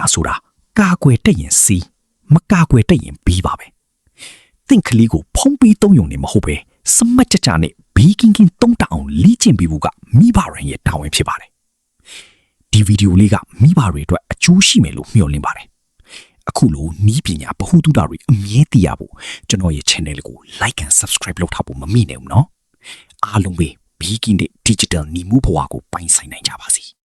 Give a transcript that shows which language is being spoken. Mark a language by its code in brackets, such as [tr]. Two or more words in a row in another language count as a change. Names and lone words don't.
[my] ဆိုတာကာကွယ်တတ်ရင်စီမကာကွယ်တတ်ရင်ပြီးပါပဲသင်ကလေးကိုဖုံးပြီးသုံးရုံနဲ့မဟုတ်ပဲစမတ်ကြကြနဲ့ဘေးကင်းကင်းသုံးတအောင်လေ့ကျင့်ပေးဖို့ကမိဘရန်ရဲ့တာဝန်ဖြစ်ပါတယ်ဒီဗီဒီယိုလေးကမိဘတွေအတွက်အကျိုးရှိမယ်လို့မျှော်လင့်ပါတယ်အခုလိုနီးပညာဗဟုသုတတွေအမြဲသိရဖို့ကျွန်တော်ရဲ့ channel ကို [en] like and subscribe [my] လုပ်ထားဖို့မမေ့နဲ့ဘူးနော်အားလုံးပဲဘေးကင်းတဲ့ digital နီးမှုဘဝကိုပိုင်ဆိုင်နိုင်ကြပါစေ